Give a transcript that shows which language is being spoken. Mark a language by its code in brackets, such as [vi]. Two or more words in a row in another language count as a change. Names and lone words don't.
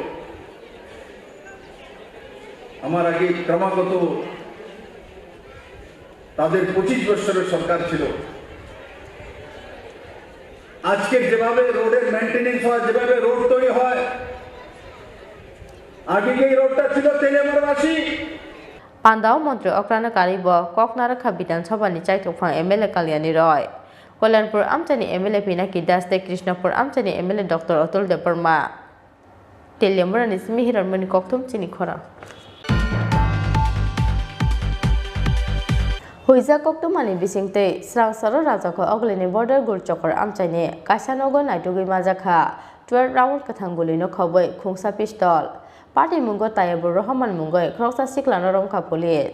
[bn] আমার আগে ক্রমাগত তাদের 25 বছরের সরকার ছিল। আজকে যেভাবে রোডের মেইনটেনেন্স হয়, যেভাবে রোড তৈরি হয়, আগে এই রোডটা ছিল তেলেমারবাসী। [trp] Pandao Mantri Okrana Karibo Koknarakha Bidhan Sabha ni chaitofang MLA Kalyani Roy Kalyanpur Amchani MLA Pinaki Das te Krishnapur Amchani MLA Dr. Atul Debarma Telemra ni Smihiran Mani Koktum Chini Khora Huiza Koktumani Bisingte Srang Saro Rajako Oglini Border Gurchokor Amchani Kasanogo Naitugi Majakha 12 round Kathanguli no Khoboi Khungsa Pistol Party Mungo Tayabur Rahman Mungo, Croxa Siklano Ronka Police.